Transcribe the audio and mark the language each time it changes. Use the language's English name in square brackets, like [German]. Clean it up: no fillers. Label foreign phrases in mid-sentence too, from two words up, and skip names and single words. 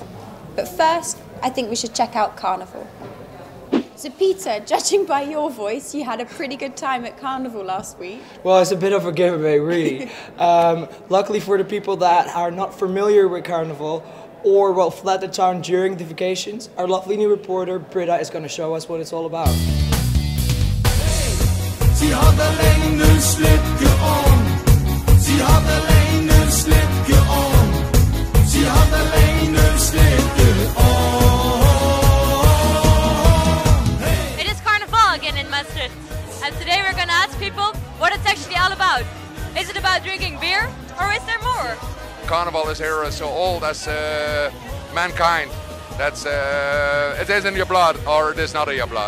[English] But first, I think we should check out Carnaval. So Peter, judging by your voice, you had a pretty good time at Carnaval last week. Well, it's a bit of a giveaway, really. Luckily for the people that are not familiar with Carnaval or will fled the town during the vacations, our lovely new reporter, Britte, is going to show us what it's all about. [Limburgish] Sie hadde lenge slikke om. Sie hadde lenge slikke om. Sie hadde lenge slikke om. [English] It is Carnaval again in Maastricht. And today we're going to ask people what it's actually all about. Is it about drinking beer or is there more? Carnival is here so old as mankind. That's it is in your blood or it is not in your blood.